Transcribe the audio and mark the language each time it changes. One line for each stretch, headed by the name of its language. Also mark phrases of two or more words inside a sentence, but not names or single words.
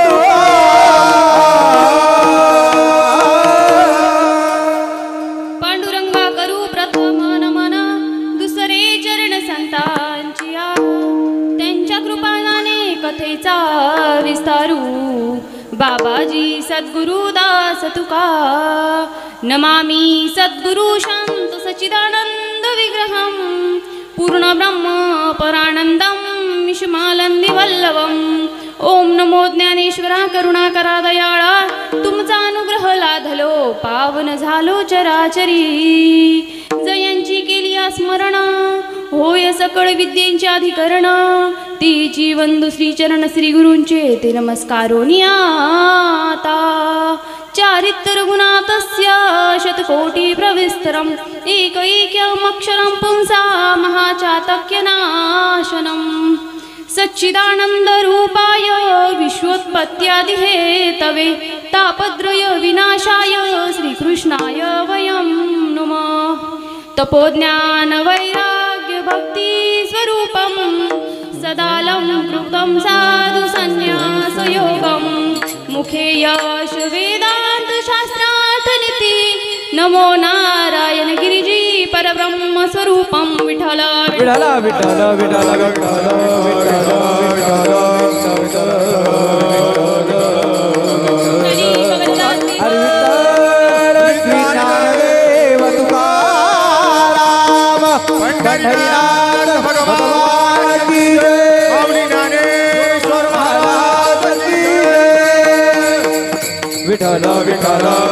Marathi: पांडुरंगा करू प्रथम नमन दुसरे चरण संतांचिया त्यांच्या कृपाने कथेचा विस्तारू बाबाजी सद्गुरु दास तुका
Sanskrit: नमामि सद्गुरु शांत सच्चिदानंद विग्रहं पूर्ण ब्रह्म परानंदं विश्वमानंदी वल्लभं
Marathi: ओम नमो ज्ञानेश्वरा करुणाकरा दयाळा तुमचा अनुग्रह लाधलो पावन झालो चराचरी जयांची केली स्मरण होय सकळ विद्येंचे अधिकरण तिची वंदू श्री चरण श्री गुरूंचे ते नमस्कारोनी आता
Sanskrit: चारित्र गुणातस्य शतकोटी प्रविस्तरम एकैक्यमक्षरं पुंसा महाचातक्यनाशनम् सच्चिदानंद रूपाय विश्वोत्पत्त्यादि हेतवे तापद्रय विनाशाय श्रीकृष्णाय वयं नमः तपोज्ञान वैराग्य भक्ति स्वरूपं सदालं कृतं साधु संन्यास योगं मुखे यश वेदांत शास्त्रार्थ नीति नमो नारायण गिरिजी परब्रह्म स्वरूपं विठ्ठल
Marathi: विठ्ठल विठ्ठल विठ्ठल पंढरीनाथ
Hindi: भगवान की जय
Marathi: माऊली ज्ञानेश्वर
Hindi: महाराज की जय
Marathi: विठ्ठल विठ्ठल